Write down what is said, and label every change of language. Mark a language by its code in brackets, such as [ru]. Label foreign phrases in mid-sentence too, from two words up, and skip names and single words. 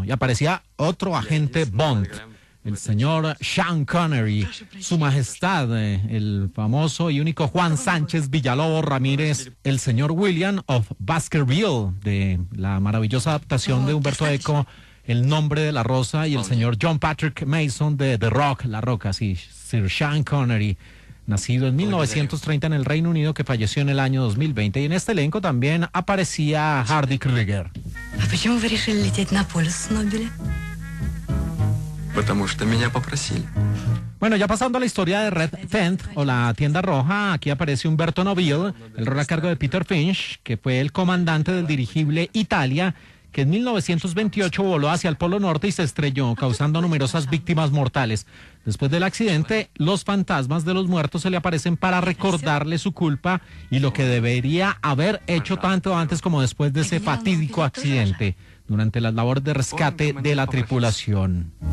[es] Y aparecía otro agente Bond, el señor Sean Connery, Su Majestad, el famoso y único Juan Sánchez Villalobos Ramírez, el señor William of Baskerville, de la maravillosa adaptación de Humberto Eco, El Nombre de la Rosa, y el señor John Patrick Mason de The Rock, La Roca, sí, Sir Sean Connery, nacido en 1930 en el Reino Unido, que falleció en el año 2020. Y en este elenco también aparecía Hardy Krieger. [ru] Почему вы решили лететь на полюс с Нобеля? Потому что меня попросили. [es] Bueno, ya pasando a la historia de Red Tent o La Tienda Roja, aquí aparece Umberto Nobile, el rol a cargo de Peter Finch, que fue el comandante del dirigible Italia, que en 1928 voló hacia el Polo Norte y se estrelló, causando numerosas víctimas mortales. Después del accidente, los fantasmas de los muertos se le aparecen para recordarle su culpa y lo que debería haber hecho tanto antes como después de ese fatídico accidente, durante las labores de rescate de la tripulación.